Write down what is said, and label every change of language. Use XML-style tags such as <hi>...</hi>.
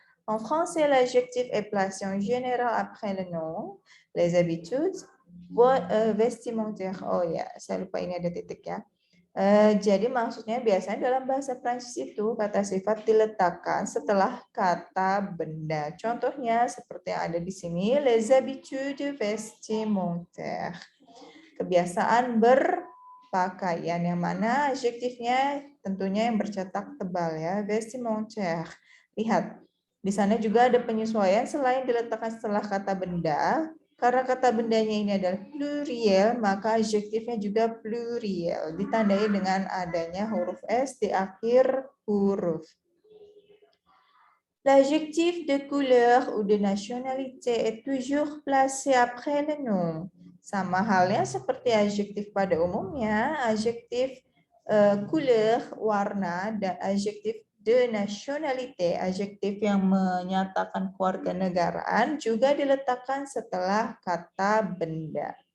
<fr>En français, l'adjectif est placé en général après le nom, les habitudes, vestimentaires.</fr> <id>Oh ya, saya lupa ini ada titik ya. Jadi maksudnya biasanya dalam bahasa Prancis itu kata sifat diletakkan setelah kata benda. Contohnya seperti yang ada di sini,</id> <fr>les habitudes vestimentaires.</fr> <id>Kebiasaan berpakaian, yang mana adjektifnya tentunya yang bercetak tebal ya, vestimentaire. Lihat, di sana juga ada penyesuaian selain diletakkan setelah kata benda. Karena kata bendanya ini adalah pluriel, maka adjektifnya juga pluriel, ditandai dengan adanya huruf S di akhir huruf.</id> <fr>L'adjectif de couleur ou de nationalité est toujours placé après le nom.</fr> <id>Sama halnya seperti adjektif pada umumnya, adjektif couleur, warna, dan adjektif</id> <fr>de nationalité,</fr> <id>adjektif yang menyatakan kewarganegaraan, juga diletakkan setelah kata benda.</id>